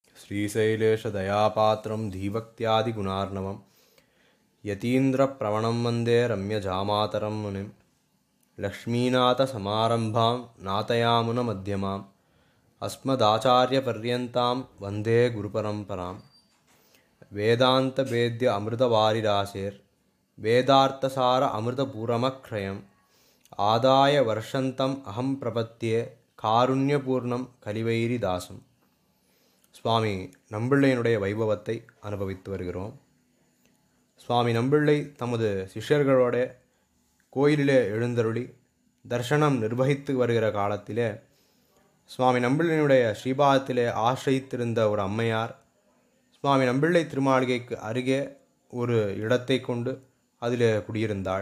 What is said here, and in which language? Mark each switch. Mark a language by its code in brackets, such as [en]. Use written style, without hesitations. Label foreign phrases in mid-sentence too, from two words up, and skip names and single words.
[sa] श्रीशैलेशदयापात्रं धीभक्त्यादिगुणार्णवं यतीन्द्रप्रवणं वन्दे रम्यजामातरं मुनिं लक्ष्मीनाथसमारम्भां नाथयामुनमध्यमाम् अस्मदाचार्यपर्यन्तां वन्दे गुरुपरम्परां वेदान्तवेद्य अमृतवारिराशेर् वेदार्थसार अमृतपूरमक्षयम् आदाय वर्षन्तम् अहं प्रपत्ये कारुण्यपूर्णं कलिवैरिदासम्. [ta] சுவாமி நம்பிள்ளையினுடைய வைபவத்தை அனுபவித்து வருகிறோம். சுவாமி நம்பிள்ளை தமது சிஷ்யர்களோட கோயிலிலே எழுந்தருளி தர்சனம் நிர்வகித்து வருகிற காலத்திலே சுவாமி நம்பிள்ளையினுடைய ஸ்ரீபாதத்திலே ஆசிரித்திருந்த ஒரு அம்மையார் சுவாமி நம்பிள்ளை திருமாளிகைக்கு அருகே ஒரு இடத்தை கொண்டு அதில் குடியிருந்தாள்.